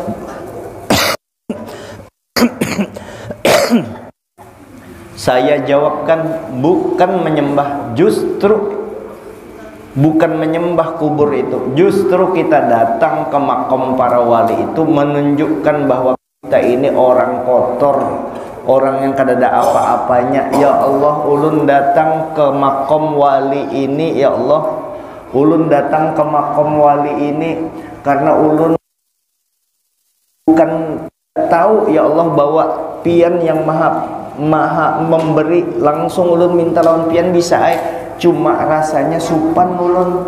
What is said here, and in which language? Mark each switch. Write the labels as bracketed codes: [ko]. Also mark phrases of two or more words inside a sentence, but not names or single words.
[id] Saya jawabkan, bukan menyembah, justru bukan menyembah kubur itu. Justru kita datang ke makam para wali itu menunjukkan bahwa kita ini orang kotor, orang yang kada ada apa-apanya. [ar] Ya Allah, [bjn] ulun datang ke makam wali ini, [ar] ya Allah, [bjn] ulun datang ke makam wali ini karena ulun bukan tahu, [ar] ya Allah, [bjn] bahwa pian yang maha memberi, langsung ulun minta lawan pian bisa cuma rasanya supan ulun.